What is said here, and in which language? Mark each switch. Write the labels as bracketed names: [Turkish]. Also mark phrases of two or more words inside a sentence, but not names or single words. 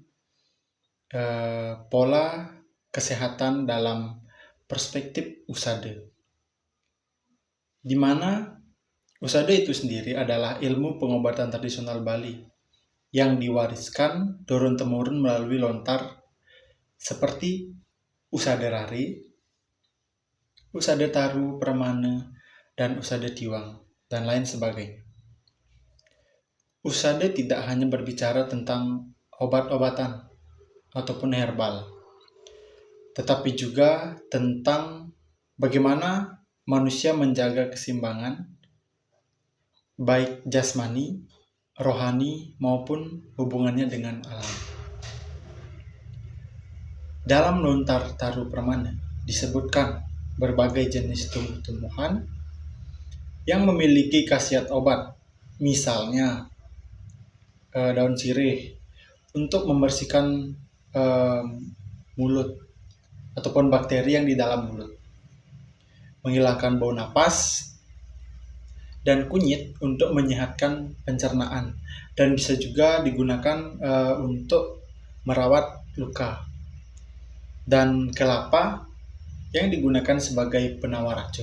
[Indonesian] pola kesehatan dalam perspektif usada, di mana usada itu sendiri adalah ilmu pengobatan tradisional Bali yang diwariskan turun-temurun melalui lontar seperti usada rari, usada taru permana, dan usada tiwang, dan lain sebagainya. Usada tidak hanya berbicara tentang obat-obatan ataupun herbal, tetapi juga tentang bagaimana manusia menjaga keseimbangan baik jasmani, rohani, maupun hubungannya dengan alam. Dalam lontar taru permana disebutkan berbagai jenis tumbuh-tumbuhan yang memiliki khasiat obat, misalnya daun sirih untuk membersihkan mulut ataupun bakteri yang di dalam mulut, menghilangkan bau napas, dan kunyit untuk menyehatkan pencernaan, dan bisa juga digunakan untuk merawat luka, dan kelapa yang digunakan sebagai penawar racun.